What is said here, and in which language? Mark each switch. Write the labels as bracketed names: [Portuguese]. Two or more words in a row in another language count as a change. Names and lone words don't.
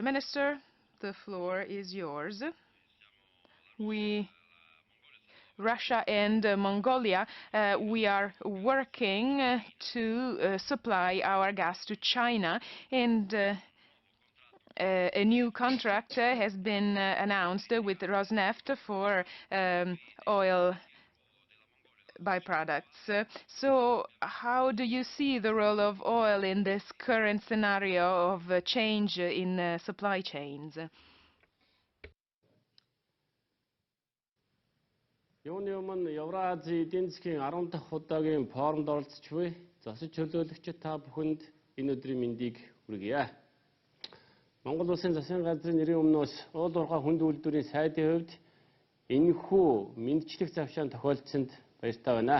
[English] Minister, the floor is yours. Russia and Mongolia, we are working to supply our gas to China, and a new contract has been announced with Rosneft for oil byproducts. So how do you see the role of oil in this current scenario of change in supply chains? [Mongolian] Юуны өмнө Евразийн эдийн засгийн 10 дахь удаагийн форумд оролцож буй зочид төлөөлөгчид та бүхэнд энэ өдрийн мэндийг хүргье. Монгол Улсын засгийн газрын нэрийн өмнөөс уул уурхай хүнд үйлдвэрийн сайдын хувьд энэхүү мэндчлэх завшаан тохиолдсонд баяртай байна.